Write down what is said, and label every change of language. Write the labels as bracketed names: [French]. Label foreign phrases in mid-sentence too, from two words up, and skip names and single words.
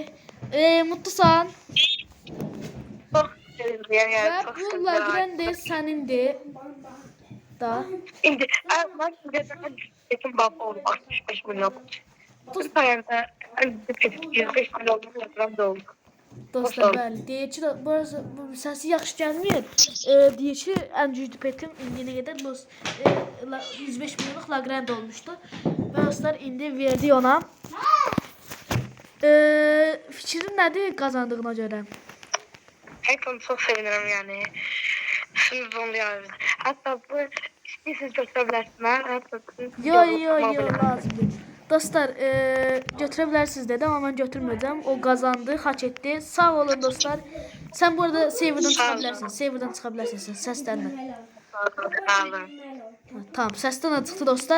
[Turkish] Mutlusan. Ve bu Lagrange senindi. Da. Şimdi ben dedim bab oldu 65 milyon. Bu sayede 105 milyon oldu. [Azerbaijani] Dostlar bəli, deyək ki, bu səsi yaxşı gəlmir. Deyək ki, ən güclü petim indiyənə qədər 105 milyonluq Lagrange olmuşdu. Və dostlar, indi verdik ona. Fikrin nədir qazandığına görə? [Turkish] Hepsini çok sevinirim yani. Şimdi bunu yani. Hatta bu istəyirsiniz götürebilirsiniz. [Azerbaijani] Yo, lazım deyil. Dostlar, götürə bilərsiniz dedim, amma mən götürməyəcəm. O qazandı, hak etdi. Sağ olun dostlar. Sən bu arada serverdan çıxa bilərsən. Səslənmə. Tamam, səsdən çıxdı dostlar.